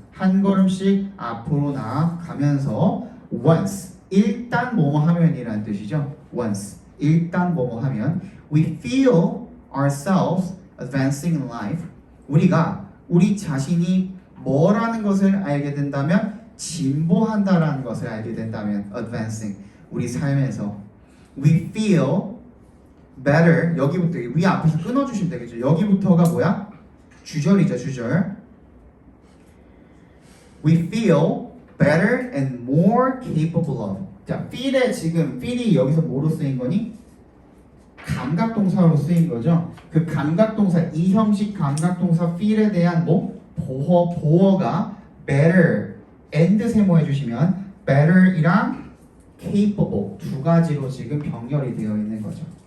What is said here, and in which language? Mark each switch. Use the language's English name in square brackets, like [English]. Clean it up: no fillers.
[Korean] 한 걸음씩 앞으로 나아가면서 once, 일단 뭐뭐 하면이라는 뜻이죠. [English] once, [Korean] 일단 뭐뭐 하면 [English] we feel ourselves advancing in life, [Korean] 우리가 우리 자신이 뭐라는 것을 알게 된다면 진보한다라는 것을 알게 된다면 advancing 우리 삶에서 [English] we feel better [Korean] 여기부터 위 앞에서 끊어주시면 되겠죠. 여기부터가 뭐야? 주절이죠. 주절. [English] We feel better and more capable of. [Korean] 자, feel에 지금 feel이 여기서 뭐로 쓰인 거니? 감각동사로 쓰인 거죠. 그 감각동사 이 형식 감각동사 feel에 대한 뭐 보어가 better and 세모해 주시면 better이랑 capable 두 가지로 지금 병렬이 되어 있는 거죠.